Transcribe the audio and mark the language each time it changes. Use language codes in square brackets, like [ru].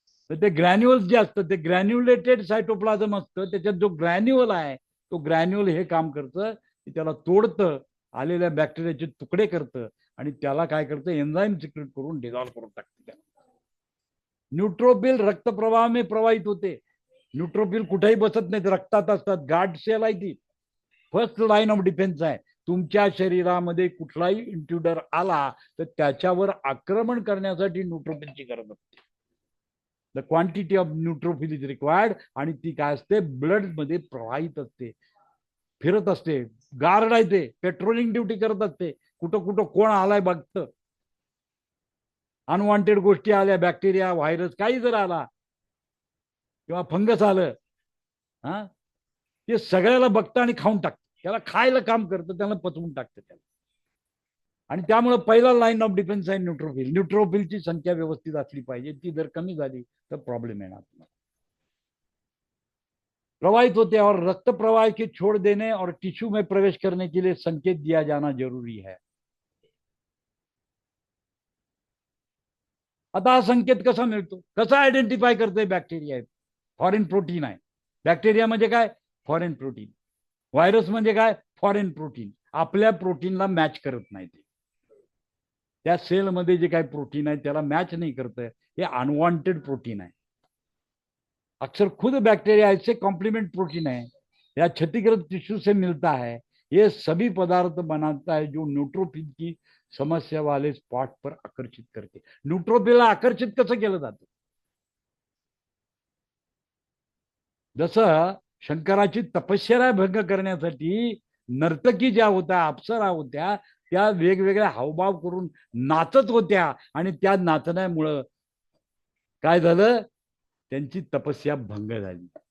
[mr] तर ते ग्रॅन्युअल्स जे असतं ते ग्रॅन्युलेटेड सायटोप्लाझम असतं, त्याच्यात जो ग्रॅन्युअल आहे तो ग्रॅन्युअल हे काम करतं की त्याला तोडतं, आलेल्या बॅक्टेरियाचे तुकडे करतं आणि त्याला काय करतं, एन्झाईम सिक्रेट करून डिझॉल्व करून टाकतं त्याला. [hi] न्यूट्रोफिल रक्तप्रवाह में प्रवाहित होते. [mr] न्यूट्रोफिल कुठेही बसत नाहीत, रक्तात असतात, गार्ड सेल आहे ती, [en] first line of defence [mr] आहे. तुमच्या शरीरामध्ये कुठलाही इंट्रुडर आला तर त्याच्यावर आक्रमण करण्यासाठी न्यूट्रोफिलची गरज असते. [en] The quantity of neutrophil is required. [mr] आणि ती काय असते, ब्लड मध्ये प्रवाहित असते, फिरत असते, गार्ड आहे ते, पेट्रोलिंग ड्युटी करत असते, कुठं कुठं कोण आलाय बघतं. अनवॉन्टेड गोष्टी आल्या, बॅक्टेरिया, व्हायरस, काही जर आला किंवा फंगस आलं, हा, ते सगळ्याला बघतं आणि खाऊन टाकतं, त्याला खायला काम करतं, त्याला पचवून टाकतं त्याला. आणि त्यामुळे पहिला लाईन ऑफ डिफेन्स आहे न्यूट्रोफिल. न्यूट्रोफिलची संख्या व्यवस्थित असली पाहिजे, ती जर कमी झाली तर प्रॉब्लेम येणार. [hi] प्रवाहित होते और रक्त प्रवाह की छोड़ देने और टिश्यू में प्रवेश करने के लिए संकेत दिया जाना जरूरी है. [mr] आता हा संकेत कसा मिळतो, कसा आयडेंटिफाय करतोय, बॅक्टेरिया आहे, फॉरेन प्रोटीन आहे. बॅक्टेरिया म्हणजे काय, फॉरेन प्रोटीन. व्हायरस म्हणजे काय, फॉरेन प्रोटीन. आपल्या प्रोटीनला मॅच करत नाही ते, त्या सेलमध्ये जे काही प्रोटीन आहे त्याला [hi] मॅच नहीं करते, ये अनवांटेड प्रोटीन है. अक्सर खुद बैक्टीरिया ऐसे कॉम्प्लीमेंट प्रोटीन है या क्षतिग्रस्त टिश्यू से मिलता है. ये सभी पदार्थ बनाता है जो न्यूट्रोफिल की समस्या वाले स्पॉट पर आकर्षित करते. [mr] न्यूट्रोफिलला आकर्षित कसं केलं जातं, जसं शंकराची तपश्चर्या भंग करण्यासाठी नर्तकी ज्या होत्या, अप्सरा होत्या, त्या वेगवेगळ्या हावभाव करून नाचत होत्या आणि त्या नाचण्यामुळं काय झालं, त्यांची तपस्या भंग झाली.